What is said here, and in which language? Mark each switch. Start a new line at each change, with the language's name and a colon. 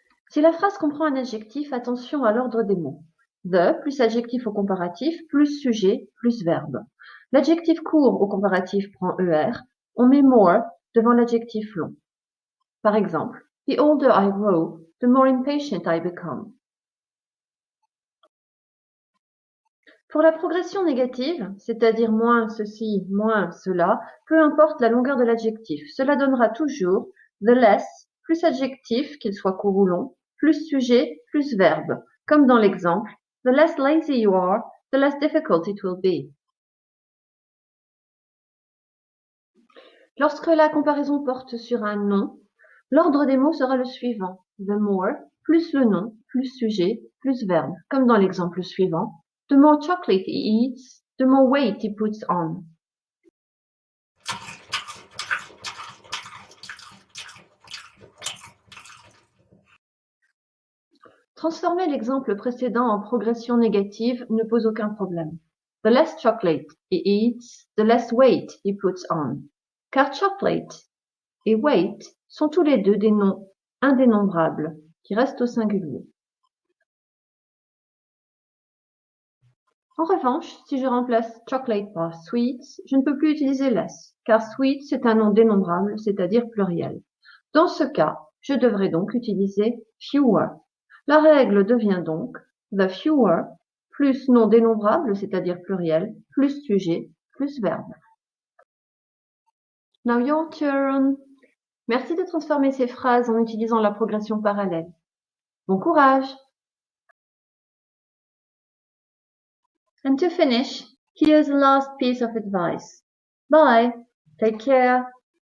French: Si la phrase comprend un adjectif, attention à l'ordre des mots. The plus adjectif au comparatif, plus sujet, plus verbe. L'adjectif court au comparatif prend ER. On met more devant l'adjectif long. Par exemple,
English: the older I grow, the more impatient I become.
French: Pour la progression négative, c'est-à-dire moins ceci, moins cela, peu importe la longueur de l'adjectif, cela donnera toujours
English: the less plus adjectif, qu'il soit court ou long, plus sujet, plus verbe, comme dans l'exemple the less lazy you are, the less difficult it will be.
French: Lorsque la comparaison porte sur un nom, l'ordre des mots sera le suivant. The more, plus le nom, plus sujet, plus verbe, comme dans l'exemple suivant.
English: The more chocolate he eats, the more weight he puts on.
French: Transformer l'exemple précédent en progression négative ne pose aucun problème.
English: The less chocolate he eats, the less weight he puts on.
French: Car chocolate et weight sont tous les deux des noms indénombrables qui restent au singulier. En revanche, si je remplace chocolate par sweets, je ne peux plus utiliser less, car sweet c'est un nom dénombrable, c'est-à-dire pluriel. Dans ce cas, je devrais donc utiliser fewer. La règle devient donc the fewer plus nom dénombrable, c'est-à-dire pluriel, plus sujet, plus verbe.
English: Now your turn.
French: Merci de transformer ces phrases en utilisant la progression parallèle. Bon courage!
English: And to finish, here's a last piece of advice. Bye! Take care!